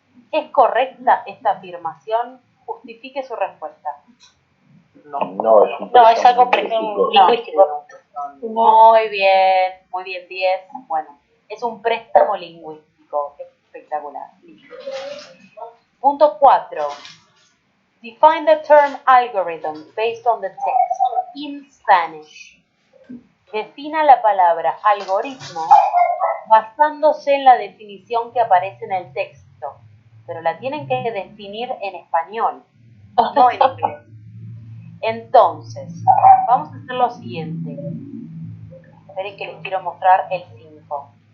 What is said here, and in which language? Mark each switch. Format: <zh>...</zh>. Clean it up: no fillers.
<es>¿Es correcta esta afirmación? Justifique su respuesta. No, es un No, es algo lingüístico. Muy bien, 10. Bueno, es un préstamo lingüístico. Espectacular. Listo. Punto 4.</es> <en>Define the term algorithm based on the text in Spanish.</en> <es>Defina la palabra algoritmo basándose en la definición que aparece en el texto, pero la tienen que definir en español, no en inglés. Entonces, vamos a hacer lo siguiente. Esperen que les quiero mostrar el 5.</es>